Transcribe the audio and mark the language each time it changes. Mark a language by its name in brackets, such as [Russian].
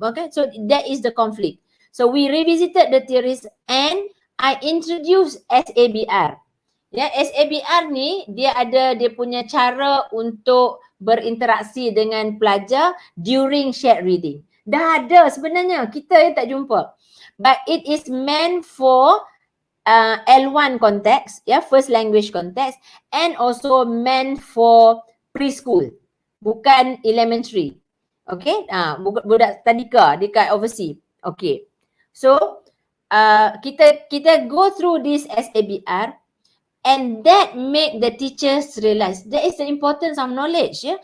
[English] Okay, so that is the conflict. So we revisited the theories and I introduced SABR. [Malay] Ya, SABR ni dia punya cara untuk berinteraksi dengan pelajar [English] during shared reading. [Malay] Dah ada sebenarnya, kita yang tak jumpa. [English] But it is meant for L1 context, first language context, and also meant for preschool, bukan elementary. Okay, [Malay] budak tadika dekat [English] overseas. Okay, so [Malay] kita [English] go through this SABR, and that make the teachers realize that is the importance of knowledge.